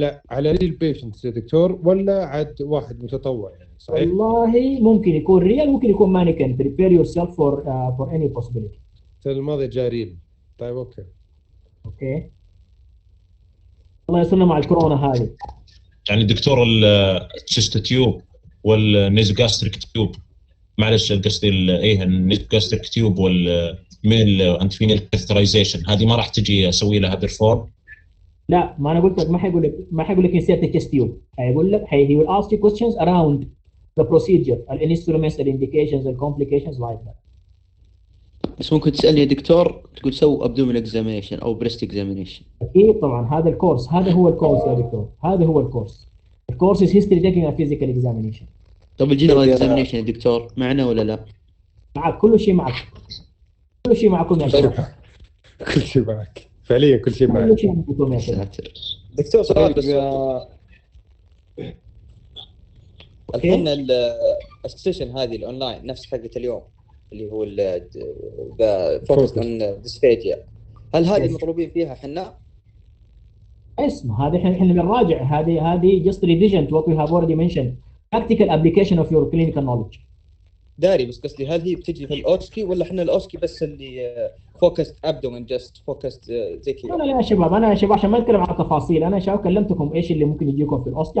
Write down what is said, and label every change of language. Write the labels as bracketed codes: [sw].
[ar] على ريل بيشنتس يا دكتور، ولا عاد واحد متطوع يعني؟ صحيح. والله ممكن يكون ريال، ممكن يكون مانيكان. [en] prepare yourself for any possibility. [ar] السنه الماضيه جاء ريل. طيب اوكي الله يسلمنا مع الكورونا هذه. يعني دكتور التشست تيوب والنيزوغاستريك تيوب، معلش قصدي النيزوغاستريك تيوب والميل انتفينيال كاثرايزيشن، هذه ما راح تجي اسوي لها بيرفورم؟ لا، ما انا قلت لك ما حيقول لك انسيرت التشست تيوب. هيقول لك [en] he will ask you questions around the procedure, the instruments, the indications, the complications like that. [ar] بس ممكن تسالني يا دكتور تقول سو ابدومين اكزامينيشن او بريست اكزامينيشن. اكيد طبعا، هذا الكورس، هذا هو الكورس يا دكتور، هذا هو الكورس. الكورس [en] is history taking a physical examination. [ar] طب الجنرال اكزامينيشن يا دكتور معنا ولا لا؟ معك، كل شيء معك، كل شيء معكم يا شباب. كل شيء معك فعليا، كل شيء معك. كل شيء معكم يا شباب. دكتور سؤال بس. أوكي. الحين السيشن هذه الاونلاين نفس حقة اليوم اللي هو ذا فوكس اون ديسفيجيا، هل هذه المطلوبين فيها حنا؟ اسمع، هذه احنا بنراجع، هذه [en] just revision to what we have already mentioned, practical application of your clinical knowledge. [ar] داري، بس قصدي هل هي بتجي في الاوسكي ولا احنا الاوسكي بس اللي فوكست ابدومن جست فوكست زي كذا؟ لا يا شباب، انا يا شباب عشان ما اتكلم عن التفاصيل، انا يا شباب كلمتكم ايش اللي ممكن يجيكم في الاوسكي.